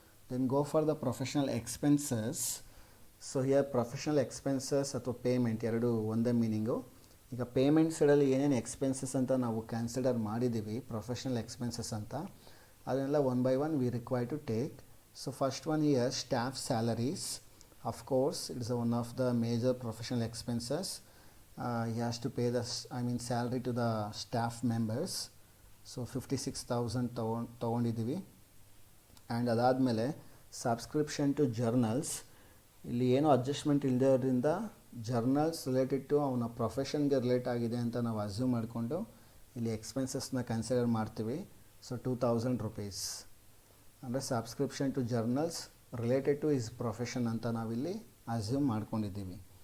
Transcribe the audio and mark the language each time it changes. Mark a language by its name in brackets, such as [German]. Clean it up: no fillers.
[English] Then go for the professional expenses. So here professional expenses ಅಥವಾ payment [Kannada] ಎರಡು ಒಂದೇ meaning. ಈಗ ಪೇಮೆಂಟ್ ಸೈಡಲ್ಲಿ ಏನೇನು ಎಕ್ಸ್ಪೆನ್ಸಸ್ ಅಂತ ನಾವು ಕನ್ಸಿಡರ್ ಮಾಡಿದ್ದೀವಿ ಪ್ರೊಫೆಷ್ನಲ್ ಎಕ್ಸ್ಪೆನ್ಸಸ್ ಅಂತ, ಅದನ್ನೆಲ್ಲ [English] One by one we require to take. So first one here staff salaries. Of course, it is one of the major professional expenses. He has to pay the salary to the staff members. So 56,000 [Kannada] ತೊಗೊಂಡಿದ್ದೀವಿ. And ಅದಾದಮೇಲೆ subscription to journals. ಇಲ್ಲಿ ಏನೋ adjustment ಇಲ್ಲದೋದ್ರಿಂದ journals related to ಅವನ ಪ್ರೊಫೆಷನ್ಗೆ relate ಆಗಿದೆ ಅಂತ ನಾವು assume ಮಾಡಿಕೊಂಡು ಇಲ್ಲಿ ಎಕ್ಸ್ಪೆನ್ಸಸ್ನ ಕನ್ಸಿಡರ್ ಮಾಡ್ತೀವಿ. ಸೊ 2,000 rupees ಅಂದರೆ subscription to journals [English] related to is profession [Kannada] ಅಂತ ನಾವಿಲ್ಲಿ ಅಸ್ಯೂಮ್ ಮಾಡ್ಕೊಂಡಿದ್ದೀವಿ.